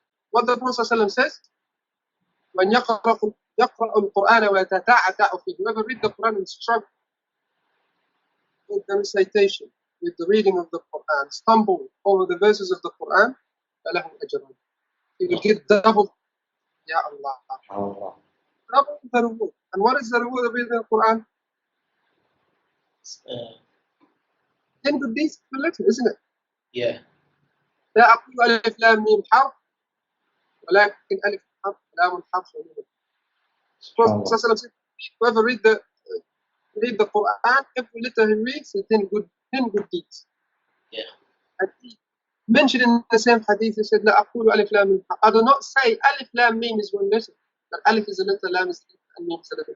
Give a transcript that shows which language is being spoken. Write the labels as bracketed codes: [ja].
[en] What the Prophet says, when [ar] يقرأ القرآن ويتتعتع فيه, [en] whoever read the Quran and struggle with the recitation, with the reading of the Quran, stumble over the verses of the Quran, [ar] فَلَهُ أَجْرٌ. [en] He will get double. [ar] Ya Allah. Allah. [en] Double the reward. And what is the reward of reading the Quran? 10 good deeds per letter, isn't it? Yeah. [ar] لا أقول ألف لام ميم حرف ولكن ألف حرف لام حرف ونون. SubhanAllah. [en] Prophet said, whoever read the Quran, every letter he reads is 10 good deeds. Yeah. And he mentioned in the same hadith, he said, [ar] لا أقول ألف لام ميم حرف. [en] I do not say [ar] ألف لام ميم [en] is one letter, but ألف is a letter, لام is a letter, and mim is a letter.